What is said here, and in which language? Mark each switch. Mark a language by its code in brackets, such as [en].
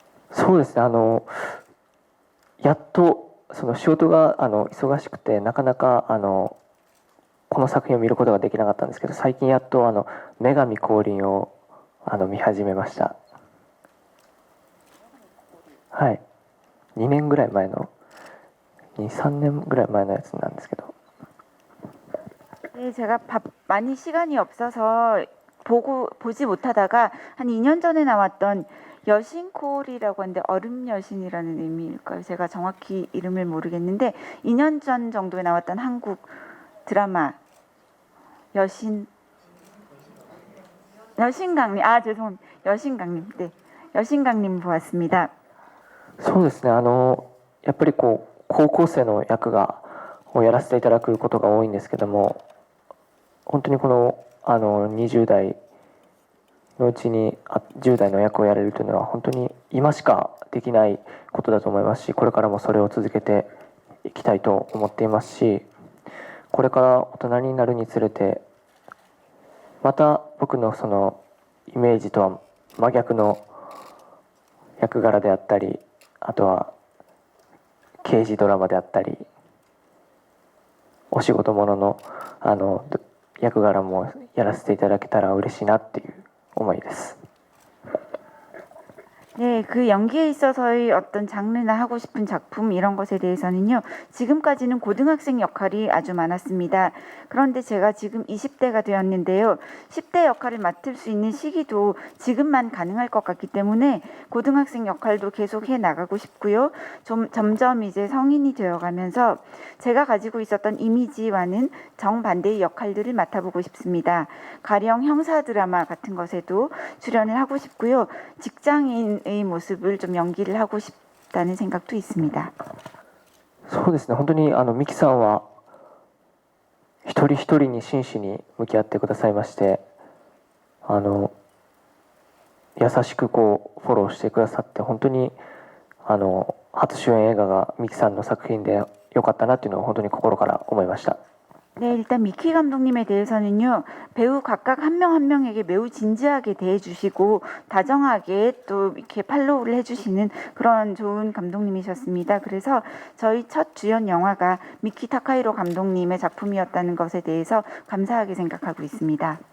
[ja] そうですね、やっとその仕事が忙しくてなかなかこの作品を見ることができなかったんですけど、最近やっと女神降臨を見始めました。はい、2年ぐらい前の3年ぐらい前のやつなんですけど、 [ko] 네, 제가 많이 시간이 없어서 보지 못하다가 한 2년 전에 나왔던 여신콜이라고 하는데 얼음 여신이라는 의미일까요? 제가 정확히 이름을 모르겠는데 2년 전 정도에 나왔던 한국 드라마 여신강림, 죄송합니다. 여신강림, 네, 여신강림 보았습니다. [ja] そうですね、やっぱりこう高校生の役をやらせていただくことが多いんですけども、本当にこの20代のうちに10代の役をやれるというのは本当に今しかできないことだと思いますし、これからもそれを続けていきたいと思っていますし、これから大人になるにつれてまた僕のそのイメージとは真逆の役柄であったり、あとは刑事ドラマであったり、お仕事ものの役柄もやらせていただけたら嬉しいなっていう思いです。 [ko] 네, 그 연기에 있어서의 어떤 장르나 하고 싶은 작품 이런 것에 대해서는요, 지금까지는 고등학생 역할이 아주 많았습니다. 그런데 제가 지금 20대가 되었는데요, 10대 역할을 맡을 수 있는 시기도 지금만 가능할 것 같기 때문에 고등학생 역할도 계속 해 나가고 싶고요. 점점 이제 성인이 되어가면서 제가 가지고 있었던 이미지와는 정반대의 역할들을 맡아보고 싶습니다. 가령 형사 드라마 같은 것에도 출연을 하고 싶고요. 직장인의 모습을 좀 연기를 하고 싶다는 생각도 있습니다. [ja] そうですね、本当にミキさんは一人一人に真摯に向き合ってくださいまして、優しくこうフォローしてくださって、本当に初主演映画がミキさんの作品で良かったなっていうのを本当に心から思いました。 [ko] 네, 일단 미키 감독님에 대해서는요, 배우 각각 한 명 한 명에게 매우 진지하게 대해주시고, 다정하게 또 이렇게 팔로우를 해주시는 그런 좋은 감독님이셨습니다. 그래서 저희 첫 주연 영화가 미키 타카히로 감독님의 작품이었다는 것에 대해서 감사하게 생각하고 있습니다.